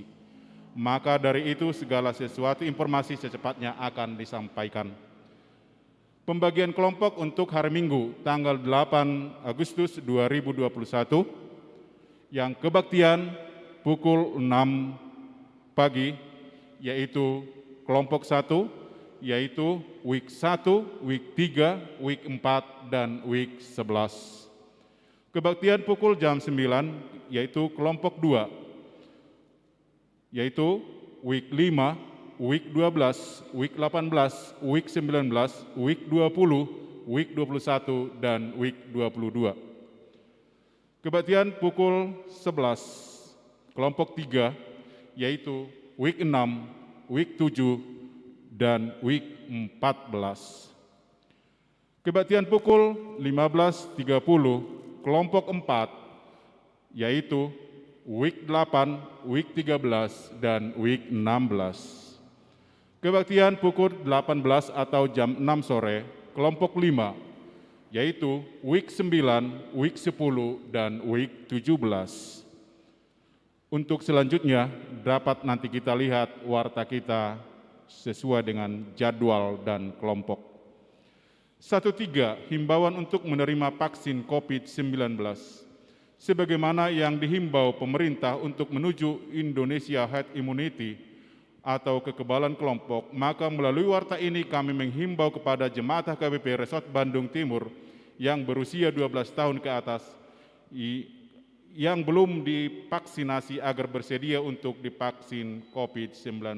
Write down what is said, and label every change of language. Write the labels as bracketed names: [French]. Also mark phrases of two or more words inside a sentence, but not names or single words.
[Indonesian] Maka dari itu segala sesuatu informasi secepatnya akan disampaikan. Pembagian kelompok untuk hari Minggu tanggal 8 Agustus 2021 yang kebaktian pukul 6 pagi yaitu kelompok 1 yaitu week 1, week 3, week 4, dan week 11. Kebaktian pukul jam 9, yaitu kelompok 2, yaitu week 5, week 12, week 18, week 19, week 20, week 21, dan week 22. Kebaktian pukul 11, kelompok 3, yaitu week 6, week 7, dan week 14. Kebaktian pukul 15.30, kelompok 4, yaitu week 8, week 13, dan week 16. Kebaktian pukul 18 atau jam 6 sore, kelompok 5, yaitu week 9, week 10, dan week 17. Untuk selanjutnya dapat nanti kita lihat warta kita sesuai dengan jadwal dan kelompok. 1.3, himbauan untuk menerima vaksin COVID-19. Sebagaimana yang dihimbau pemerintah untuk menuju Indonesia [English] Herd Immunity [Indonesian] atau kekebalan kelompok, maka melalui warta ini kami menghimbau kepada jemaat HKBP Resort Bandung Timur yang berusia 12 tahun ke atas yang belum divaksinasi agar bersedia untuk divaksin COVID-19.